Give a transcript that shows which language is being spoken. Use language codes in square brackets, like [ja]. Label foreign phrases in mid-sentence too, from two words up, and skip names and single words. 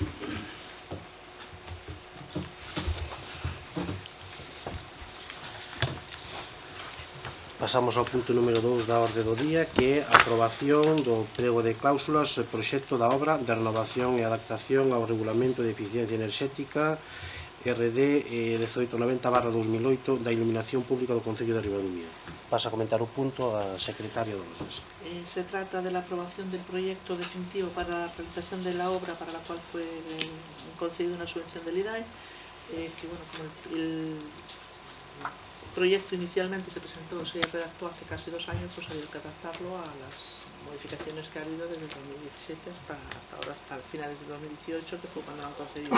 [gl] Pasamos ao punto número 2 da orde do día, que é a aprobación do prego de cláusulas e proxecto da obra de renovación e adaptación ao Regulamento de Eficiencia Enerxética RD 1890/2008 da iluminación pública do Concello de Ribadumia. Pasa a comentar o punto a secretaria do López. [es] Se trata de la aprobación del proyecto definitivo para la realización de la obra para la cual fue concedida una subvención del IDAE, que bueno, como el proyecto inicialmente se presentó, se redactó hace casi 2 años, pues había que adaptarlo a las modificaciones que ha habido desde 2017 hasta ahora, hasta finales de 2018, que fue cuando lo han concedido.